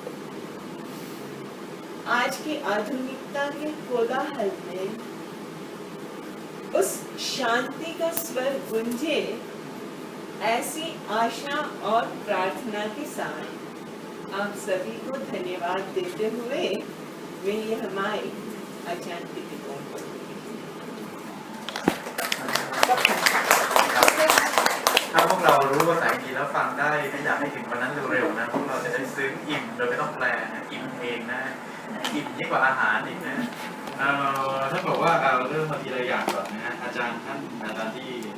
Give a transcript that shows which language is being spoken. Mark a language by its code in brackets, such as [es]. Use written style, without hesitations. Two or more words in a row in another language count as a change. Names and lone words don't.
[hi] आज की आधुनिकता के कोलाहल में उस शांति का स्वर गूंजे, ऐसी आशा और प्रार्थना के साथ आप सभी को धन्यवाद देते हुए मैं ये हमारी आचार्य की टिप्पणी करूंगी। [th] ถ้าพวกเรารู้ภาษาอังกฤษแล้วฟังได้ไม่อยากให้ถึงวันนั้นเร็วๆนะพวกเราจะได้ซึ้งอิ่มโดยไม่ต้องแปลนะอิ่มเองนะอิ่มยิ่งกว่าอาหารอีกนะท่านบอกว่าเราเริ่มมาทีละอย่างก่อนนะฮะอาจารย์ที่อา